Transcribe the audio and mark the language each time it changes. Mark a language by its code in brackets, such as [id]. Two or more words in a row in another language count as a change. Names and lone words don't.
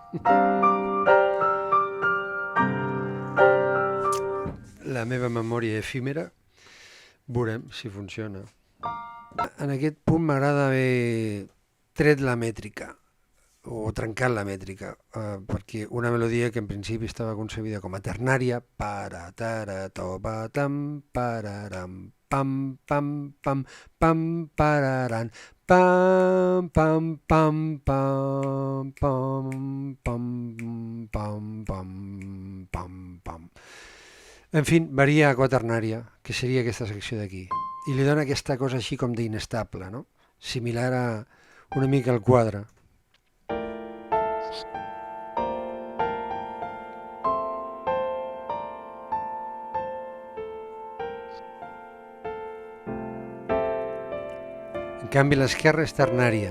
[ca] La meva memòria efímera, veurem si funciona. En aquest punt m'agrada haver tret la mètrica o trencat la mètrica, perquè una melodia que en principi estava concebida com a ternària, para tara toba tam pararam pam pam pam pam pararan pam pam pam pam pam pam pam pam pam pam. En fi, varia a quaternària, que seria aquesta secció d'aquí. I li dona aquesta cosa així com d'inestable, no? Similar a una mica al quadre. En canvi, l'esquerra és ternària.